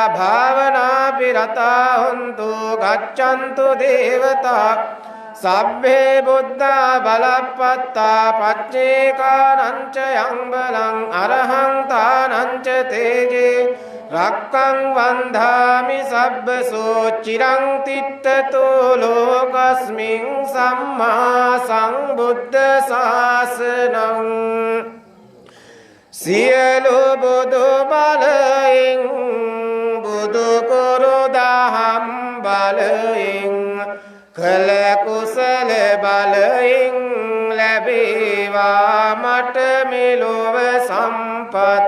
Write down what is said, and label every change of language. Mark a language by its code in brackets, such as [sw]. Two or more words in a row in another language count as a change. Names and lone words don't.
[pi] භාවනාපි රතා හොන්තු ගච්ඡන්තු දේවතා සබ්බේ බුද්ධා බලප්පත්තා පච්චේකානං ච යං බලං අරහං තානං ච තේජේ රක්ඛං වන්දාමි සබ්බසෝ චිරං තිට්ඨතු ලෝකස්මින් සම්මා සම්බුද්ධ ශාසනං [si] සියලු බුදු බලයෙන් බුදු කුරු දහම් බලයෙන් කළ කුසල බලයෙන් ලැබේවා මට මෙලොව සම්පත්